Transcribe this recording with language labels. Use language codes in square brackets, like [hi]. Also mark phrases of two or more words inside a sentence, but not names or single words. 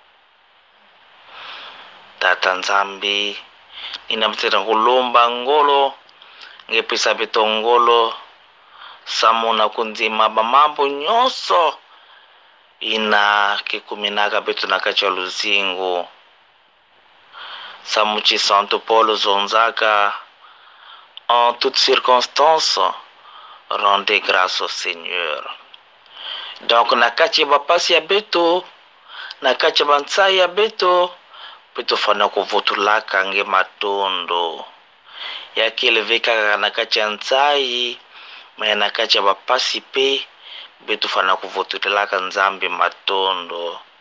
[ktu] Tata Nzambi inamtera kulomba ngolo nge pesa beto ngolo samuna kunzima bamambo nyonso ina kikuminaka beto na kati ya luzingo. Samuchi Santo Paulo zonzaka [fr] en toutes circonstances rendez grâce au Seigneur. [ktu] Donc na kati ya bapasi ya beto na kati ya bantsai ya beto beto fana kuvutulaka nge matondo ya kileveka na kati ya ntsai me na kati ya bapasi pe beto fana kuvutulaka Nzambi matondo.